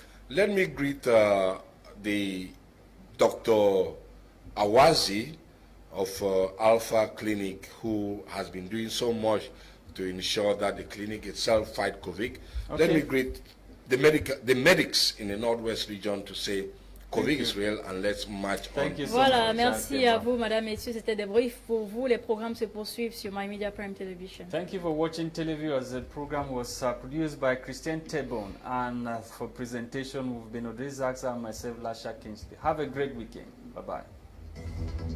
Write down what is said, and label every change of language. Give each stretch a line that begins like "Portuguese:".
English: Let me greet the Dr. Awazi of Alpha Clinic, who has been doing so much to ensure that the clinic itself fight COVID. Okay. Let me greet the medics in the Northwest region to say COVID is real and let's march on.
French: Voilà, merci à vous, madame, messieurs. C'était des briefs pour vous. Les programmes se poursuivent sur My Media Prime Television.
English: Thank you for watching Televiewers. The program was produced by Christain Tebong, and for presentation, we've been Audrey, Zatsa, and myself, Lasha. Have a great weekend. Bye-bye.